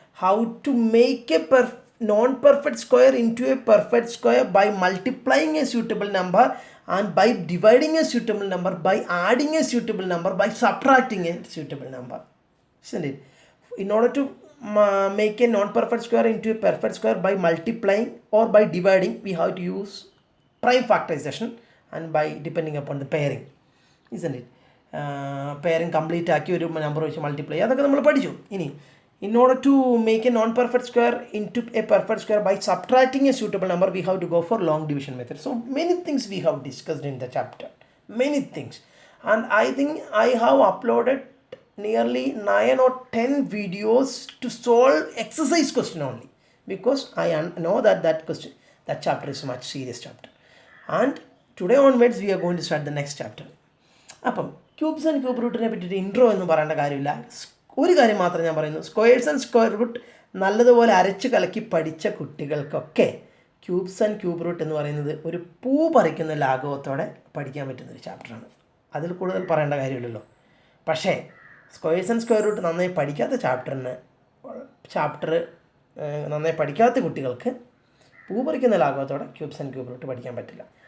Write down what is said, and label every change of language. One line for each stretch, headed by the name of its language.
English: How to make a non-perfect square into a perfect square by multiplying a suitable number and by dividing a suitable number, by adding a suitable number, by subtracting a suitable number, isn't it? In order to make a non-perfect square into a perfect square by multiplying or by dividing, we have to use prime factorization and by depending upon the pairing, isn't it? Pairing complete
Malayalam: ആക്കി ഒരു number വെച്ച് multiply അതൊക്കെ നമ്മൾ പഠിച്ചു. ഇനി
English: in order to make a non-perfect square into a perfect square by subtracting a suitable number, we have to go for long division method. So many things we have discussed in the chapter, many things, and I think I have uploaded nearly 9 or 10 videos to solve exercise question only, because I know that chapter is a much serious chapter, and today onwards we are going to start the next chapter.
Malayalam: അപ്പം cubes and cube റൂട്ടിനെ പറ്റിയിട്ട് intro എന്ന് പറയേണ്ട കാര്യമില്ല. ഒരു കാര്യം മാത്രമേ ഞാൻ പറയുന്നു, സ്ക്വയേഴ്സ് ആൻഡ് സ്ക്വയർ റൂട്ട് നല്ലതുപോലെ അരച്ച് കലക്കി പഠിച്ച കുട്ടികൾക്കൊക്കെ ക്യൂബ്സ് ആൻഡ് ക്യൂബ് റൂട്ട് എന്ന് പറയുന്നത് ഒരു പൂ പറിക്കുന്ന ലാഘവത്തോടെ പഠിക്കാൻ പറ്റുന്നൊരു ചാപ്റ്ററാണ്. അതിൽ കൂടുതൽ പറയേണ്ട കാര്യമില്ലല്ലോ. പക്ഷേ സ്ക്വയേഴ്സ് ആൻഡ് സ്ക്വയർ റൂട്ട് നന്നായി പഠിക്കാത്ത ചാപ്റ്റർ നന്നായി പഠിക്കാത്ത കുട്ടികൾക്ക് പൂ പറിക്കുന്ന ലാഘവത്തോടെ ക്യൂബ്സ് ആൻഡ് ക്യൂബ് റൂട്ട് പഠിക്കാൻ പറ്റില്ല.